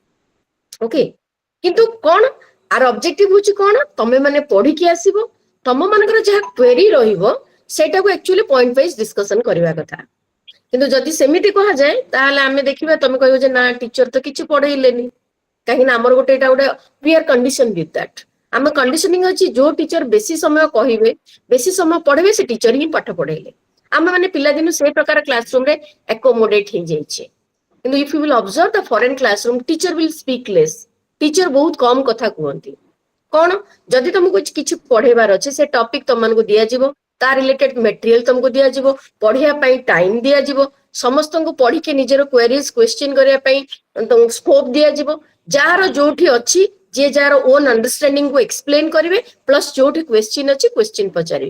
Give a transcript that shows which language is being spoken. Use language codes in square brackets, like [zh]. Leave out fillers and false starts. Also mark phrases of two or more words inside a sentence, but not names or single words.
[or] ଓକେ, କିନ୍ତୁ କଣ [en] our objective [or] ହଉଛି କଣ, ତମେ ମାନେ ପଢିକି ଆସିବ, ତମ ମାନଙ୍କର ଯାହା କ୍ୱେରି ରହିବ ସେଇଟାକୁ [en] actually point wise discussion [or] କରିବା କଥା। କିନ୍ତୁ ଯଦି ସେମିତି କୁହାଯାଏ ତାହେଲେ ଆମେ ଦେଖିବା, ତମେ କହିବ ଯେ ନା ଟିଚର ତ କିଛି ପଢେଇଲେନି, କାହିଁକି ନା ଆମର ଗୋଟେ ଏଇଟା ଗୋଟେ [en] we are conditioned with that। [or] ଆମ କଣ୍ଡିସନିଂ ଅଛି ଯୋଉ ଟିଚର ବେଶୀ ସମୟ କହିବେ, ବେଶୀ ସମୟ ପଢେଇବେ, ସେ ଟିଚର ହିଁ ପାଠ ପଢେଇଲେ। ଆମେ ମାନେ ପିଲାଦିନୁ ସେଇ ପ୍ରକାର କ୍ଲାସରୁମରେ ଆକୋମୋଡେଟ ହେଇଯାଇଛେ। [en] କିନ୍ତୁ if you will observe the foreign classroom, teacher will speak less, teacher [or] ବହୁତ କମ କଥା କୁହନ୍ତି। କଣ, ଯଦି ତମକୁ କିଛି ପଢେଇବାର ଅଛି ସେ ଟପିକ ତମମାନଙ୍କୁ ଦିଆଯିବ, ତା [en] related material [or] ତମକୁ ଦିଆଯିବ, ପଢିବା ପାଇଁ ଟାଇମ ଦିଆଯିବ, ସମସ୍ତଙ୍କୁ ପଢିକି ନିଜର [en] queries question [or] କରିବା ପାଇଁ ସ୍କୋପ ଦିଆଯିବ, ଯାହାର ଯୋଉଠି ଅଛି ଯିଏ ଯାହାର [en] own understanding [or] କୁ ଏକ୍ସପ୍ଲେନ କରିବେ, ପ୍ଲସ ଯୋଉଠି କ୍ୱେଶ୍ଚିନ ଅଛି କ୍ୱେଶ୍ଚିନ ପଚାରିବେ।